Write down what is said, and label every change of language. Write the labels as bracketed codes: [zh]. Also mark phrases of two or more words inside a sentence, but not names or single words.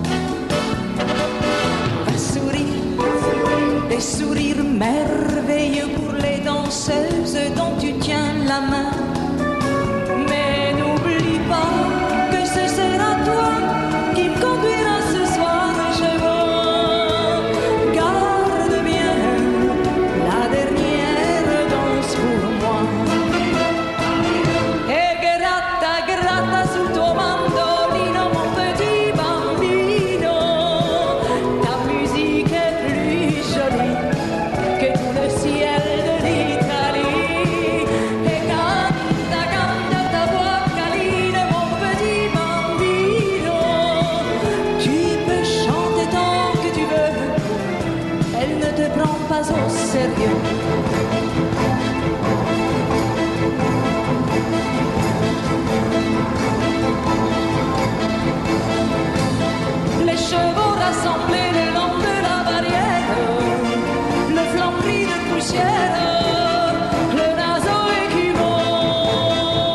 [fr] Va sourire des sourires merveilleux pour les danseuses dont tu tiens la main. Mais n'oublie pas que ce sera toi qui me conduira ce soir chez moi. Garde bien la dernière danse pour moi. [it] E gratta, gratta sul tuo mandolino, [fr] mon petit bambino. Ta musique est plus jolie que tout le ciel de l'Italie. [it] E canta, canta [fr] ta voix câline, mon petit bambino. Tu peux chanter tant que tu veux, elle ne te prend pas au sérieux. Les chevaux rassemblés le long de la barrière, le flanc pris de poussière, le naseau écumant.